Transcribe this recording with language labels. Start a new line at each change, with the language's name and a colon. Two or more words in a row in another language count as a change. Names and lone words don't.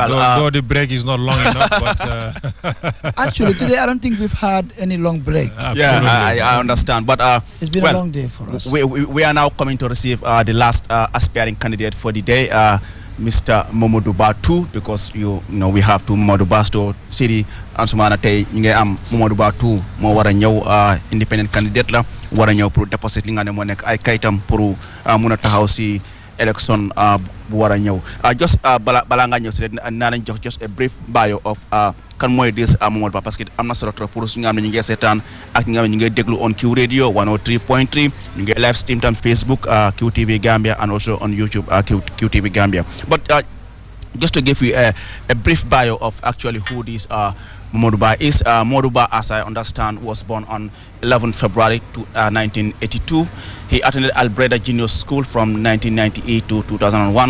English: Well, though the break is not long enough, but actually today I don't think we've had any long break. Yeah, I understand, but it's been a long day for us. We are now coming to receive the last aspiring candidate for the day, Mr. Momadou Ba 2, because you know we have two Momadou Ba
Wolof: to city Ansumana tay ñu ngi am Momadou Ba 2 mo wara ñew
English: independent candidate
Wolof: la wara ñew
French: pour déposer
Wolof: li nga ne mo nek ay kayitam pour mëna taxaw ci election bu wara ñew just bala nga ñew ci na lañ jox
English: just a brief bio of
Wolof: kan moy
English: this Momadou Ba
French: parce que
Wolof: amna solo
French: trop pour
Wolof: su nga am ñu ngi sétane ak nga ñu ngi déglu
English: on Q Radio 103.3
Wolof: ñu ngi
English: live stream
Wolof: tam Facebook
English: QTV Gambia and also on YouTube QTV Gambia. But just to give you a brief bio of actually who this Momadou Ba is. Momadou Ba, as I understand, was born on 11 February 1982. He attended Albreda Junior School from 1998 to 2001.